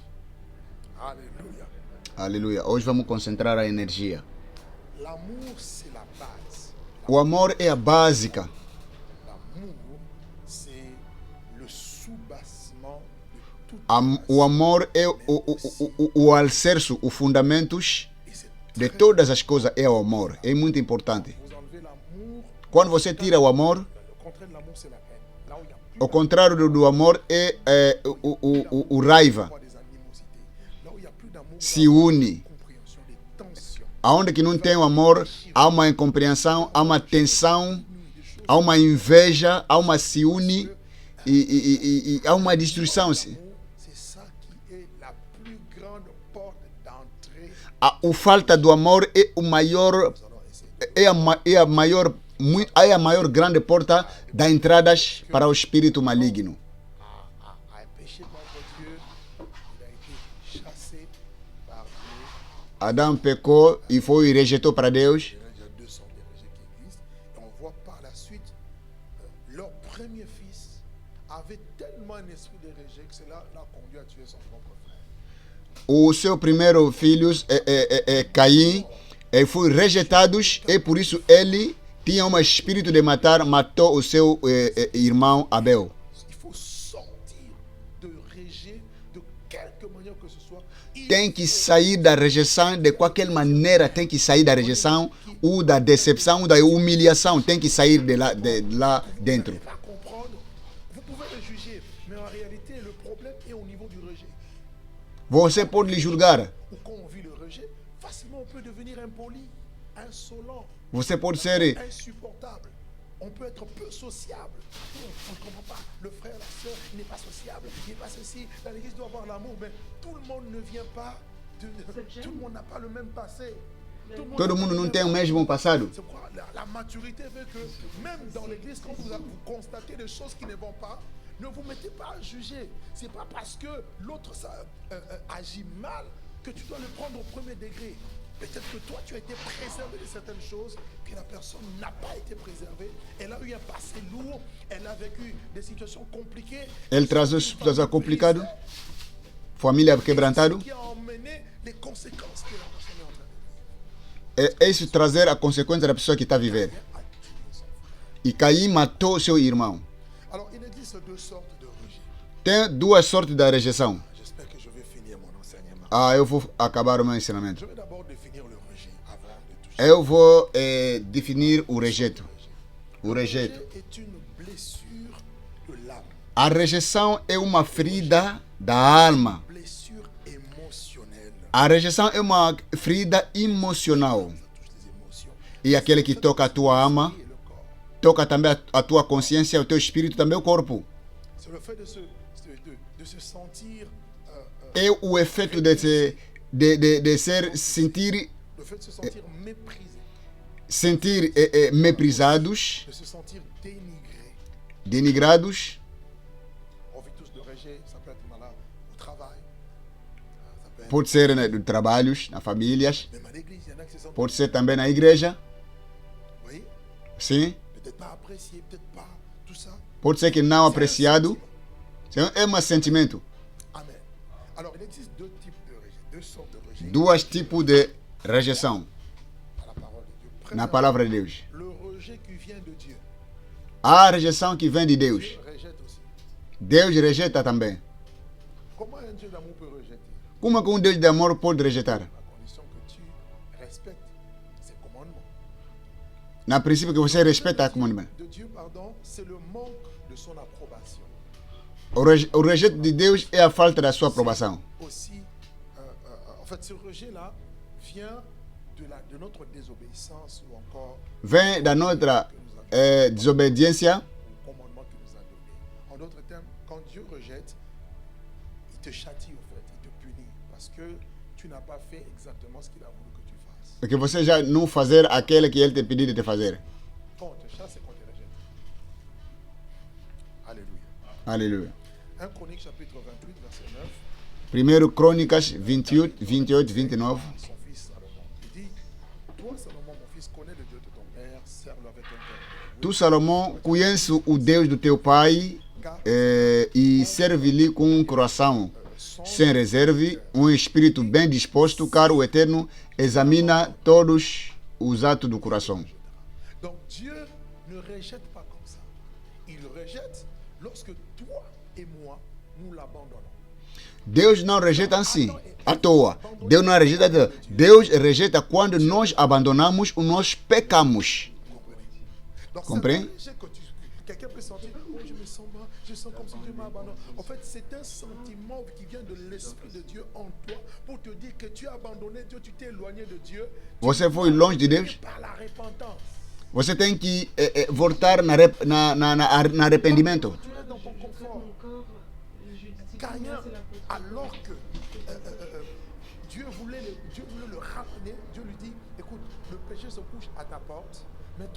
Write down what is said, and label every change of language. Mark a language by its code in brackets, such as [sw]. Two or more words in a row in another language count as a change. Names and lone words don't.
[fr] Alléluia. [pt] Aleluia. Hoje vamos concentrar a energia. [fr] L'amour, c'est la base. [pt] O amor é a básica. [fr] L'amour, c'est le sous-bassement de toute [pt] O amor é o alicerce, os fundamentos [fr] Et c'est [pt] de todas as coisas é o amor. É muito importante. [fr] vous enlevez l'amour. [pt] Quando você tira o amor, [fr] Le contraire de l'amour, c'est la haine. Là où il y a plus [pt] o contrário do amor é o raiva. [fr] d'amour, des animosités. Là où il y a plus d'amour, Se une. compréhension, des tensions. [pt] Aonde que não tem o amor, há uma incompreensão, há uma tensão, há uma inveja, há uma ciúme e há uma destruição. [fr] C'est ça qui est la plus grande porte d'entrée. [pt] O falta do amor é o maior, [fr] Nous allons essayer [pt] é a maior grande porta da entradas para o espírito maligno. [fr] à pécher contre Dieu. Il a été chassé par Dieu. [pt] Adão pecou e foi rejeitado para Deus. [fr] Il y a 200 des rejets qui existent. Et on voit par la suite, leur premier fils avait tellement un esprit de rejet que cela l'a conduit à tuer son propre frère. [pt] O seu primeiro filho, Caim, foi rejeitado e por isso ele tinha um espírito de matar, matou o seu irmão Abel. [fr] Il faut sortir de rejet de quelque manière que ce soit. [pt] Tem que sair da rejeição de qualquer maneira, tem que sair da rejeição ou da decepção, ou da humilhação, tem que sair de lá dentro. [fr] Vous ne pouvez pas comprendre. Vous pouvez le juger, mais en réalité, le problème est au niveau du rejet. [pt] Você pode lhe julgar, [fr] Ou quand on vit le rejet, facilement on peut devenir impoli, insolent, [pt] você pode ser [fr] insupportable. On peut être peu sociable. On ne comprend pas. Le frère, la soeur, il n'est pas sociable, il n'est pas ceci. Dans l'église doit avoir l'amour, mais tout le monde ne vient pas. Tout le monde n'a pas le même passé. [pt] todo mundo não tem o mesmo passado. [fr] C'est quoi la maturité veut que même dans l'église, quand vous constatez des choses qui ne vont pas, ne vous mettez pas à juger. C'est pas parce que l'autre agit mal que tu dois le prendre au premier degré. Peut-être que toi, tu as été préservé de certaines choses que la personne n'a pas été préservée. Elle a eu un passé lourd, elle a vécu des situations compliquées. [pt] Ele traz uma situação complicada, família quebrantada. [fr] Qui a emmené les conséquences que la personne est en train de vivre. [pt] É isso trazer a consequência da pessoa que está vivendo. [fr] A tué son frère. [pt] E Caim matou seu irmão. [fr] Alors, il existe deux sortes de rejet. [pt] Tem duas sortes da rejeição. [fr] J'espère que je vais finir mon enseignement. [pt] Eu vou acabar o meu ensinamento. [fr] Je vais d'abord définir le rejet avant de toucher. [pt] Eu vou definir o rejeito. O [fr] Le [pt] rejeito. [fr] rejet est une blessure de l'âme, [pt] A rejeição é uma ferida da alma. [fr] blessure émotionnelle. [pt] A rejeição é uma ferida emocional. [fr] Ça touche les émotions [pt] E aquele que toca a tua alma, [fr] et le corps. [pt] toca também a tua consciência, o teu espírito, também o corpo. [fr] C'est le fait de se sentir, [pt] É o efeito de sentir [fr] le fait de se sentir méprisé, [pt] meprisados, [fr] de se sentir dénigré. [pt] denigrados. [fr] On vit tous de rejet, ça peut être malade au travail, ça peut être [pt] Pode ser de trabalhos, na famílias, [fr] même à l'église, il y en a qui se sentent, [pt] pode ser também na igreja, [fr] vous voyez, [pt] sim. [fr] peut-être pas apprécié, peut-être pas, tout ça. [pt] Pode ser que não apreciado. É um sentimento. Amen. [fr] Alors, il existe deux types de rejet, deux sortes de rejet [pt] Dois tipos de rejeição [fr] à la parole de Dieu. [pt] na [fr] Premièrement, [pt] palavra de Deus. [fr] le rejet qui vient de Dieu. [pt] Há a rejeição que vem de Deus. [fr] Dieu rejette aussi. [pt] Deus rejeita também. [fr] Comment un Dieu d'amour peut rejeter? [pt] Como é que um Deus de amor pode rejeitar? [fr] À condition que tu respectes ses commandements. [pt] Na princípio que você respeita a comunidade. [fr] De Dieu, pardon, c'est le manque de son approbation. [pt] O rejeito de Deus é a falta da sua aprovação. [fr] Aussi, en fait, ce rejet-là vient de notre désobéissance ou encore [pt] Vem da nossa desobediência. [fr] au commandement qu'il nous a donné. En d'autres termes, quand Dieu rejette, il te châtie au fait, il te punit parce que tu n'as pas fait exactement ce qu'il a voulu que tu fasses. [pt] Porque você já não fazer aquele que Ele te pediu de te fazer. [fr] Quand on te chasse, c'est qu'on te rejette. Alléluia. [pt] Aleluia. [fr] 1 Chronique chapitre 28, verset 9. [pt] Primeiro Crônicas 28, 28, 29. [fr] Son fils Salomon. Il dit, toi Salomon, mon fils, connais le Dieu de ton père, serve-le avec ton cœur. [pt] Tu, Salomão, conhece o Deus do teu pai e serve-lhe com um coração sem reserva, um espírito bem disposto, caro o Eterno, examina todos os atos do coração. [fr] Donc Dieu ne rejette pas comme ça. Il rejette lorsque toi et moi, nous l'abandonnons. [pt] Deus não rejeita assim, à toa. Deus não rejeita à toa. Deus rejeita quando nós abandonamos ou nós pecamos. [fr] Donc Comprenez? c'est un rejet que quelqu'un peut sentir, oh je me sens mal, je sens comme si Dieu m'a abandonné. En fait, c'est un sentiment qui vient de l'Esprit de Dieu en toi pour te dire que tu as abandonné Dieu, tu t'es éloigné de Dieu. [pt] Você foi longe de Deus [fr] Par la repentance. [pt] Você tem que voltar na arrependimento. [fr] Tu restes dans ton confort. Caïn, alors que Dieu voulait le ramener, Dieu lui dit, écoute, le péché se couche à ta porte, mais [pt] O